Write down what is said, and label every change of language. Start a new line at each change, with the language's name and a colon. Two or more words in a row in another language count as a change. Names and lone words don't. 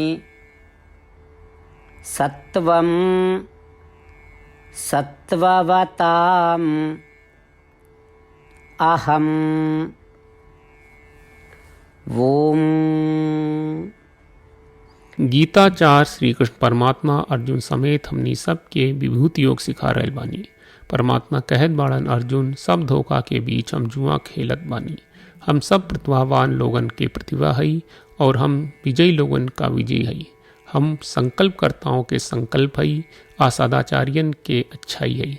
Sanskrit: सत्वं सत्ववताम् अहम्। ओम।
Bhojpuri: गीताचार्य श्री कृष्ण परमात्मा अर्जुन समेत हमनी सब के विभूति योग सिखा रहल बानी। परमात्मा कहत बाड़न, अर्जुन सब धोखा के बीच हम जुआ खेलत बानी। हम सब प्रतिभावान लोगन के प्रतिभा हई और हम विजयी लोगन का विजय हई। हम संकल्पकर्ताओं के संकल्प हई, आ सदाचार्यन के अच्छाई हई।